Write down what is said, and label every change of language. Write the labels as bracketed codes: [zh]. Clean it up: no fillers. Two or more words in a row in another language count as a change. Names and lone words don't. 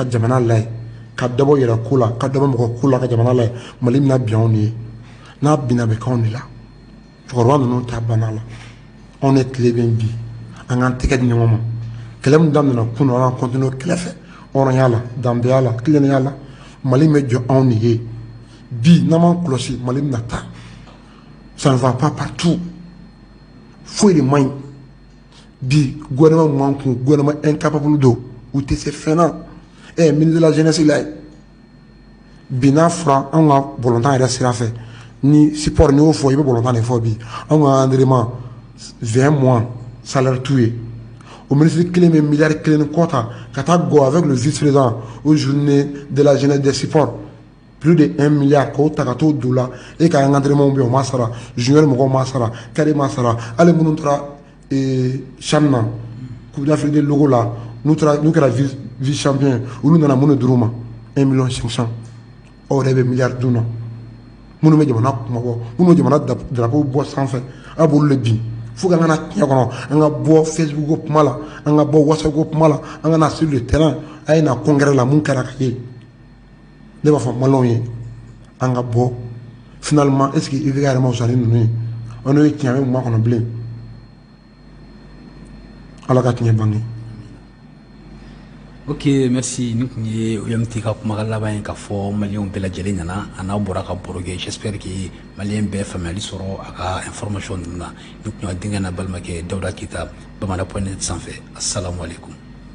[bm] jamana layɛ ka dɔ bɔ yɛrɛ ko la ka dɔ bɔ mɔgɔ ko la ka jamana layɛ Mali bɛna bin anw de ye n'a binna bɛ k'anw de la cɛkɔrɔba ninnu ta banna la anw de tile bɛ bi an k'an tɛgɛ di ɲɔgɔn ma kɛlɛ min daminɛna kunun an ka continuer kɛlɛ fɛ hɔrɔnya la danbeya la tilennenya la Mali bɛ jɔ anw de ye bi n'an m'an kɔlɔsi Mali bɛna taa [fr] ça ne va pas partout [bm] foyi de man ɲi bi gouvernement man kun [fr] gouvernement incapable [bm] don u tɛ se fɛn na [fr] ministre de la jeunesse [bm] la bi n'a fɔra anw ka bɔlɔntan yɛrɛ sira fɛ ni support ni y'o fɔ i bɛ bɔlɔntan de fɔ bi anw ka entraînement 20 mois salaire t'u ye o ministre kelen bɛ miliyari kelen ni kɔ ta ka taa go [fr] avec le vice-président aux journées de la jeunesse des supports plus de 1 milliard [bm] k'o ta ka t'o don la e ka entraînement bɛ yen o ma sara junior mɔgɔw ma sara kari ma sara hali minnu taara CHAN na Coupe d'Afrique des logos la n'u kɛra vice champion olu nana mun de dir'u ma 1 million 500 aw yɛrɛ bɛ miliyari dun na minnu bɛ jamana kuma bɔ minnu bɛ jamana drapeau bɔ sanfɛ a b'olu de bin fo k'an kana tiɲɛ kɔnɔ an ka bɔ Facebook ko kuma la an ka bɔ WhatsApp ko kuma la an ka na [fr] sur le terrain [bm] a ye na congrès la mun kɛra ka ye ne b'a fɔ maliyɛnw ye an ka bɔ finalement [fr] est ce que [bm] IBK yɛrɛ ma wusa ni ninnu ye an n'o ye tiɲɛ bɛ mun ma kɔnɔ bilen ala ka tiɲɛ bange. [fr] Ok, merci. [bm] Nous OMT ka kumakan laban ye k'a fɔ maliyɛnw bɛɛ lajɛlen ɲɛna a n'a bɔra ka baro kɛ [fr] j'espère que [bm] maliyɛn bɛɛ faamuyali sɔrɔ a ka information ninnu na ni kun y'a denkɛ n'a balimakɛ Dawuda Keyita Bamana.net sanfɛ [ar] assalamu alaikum.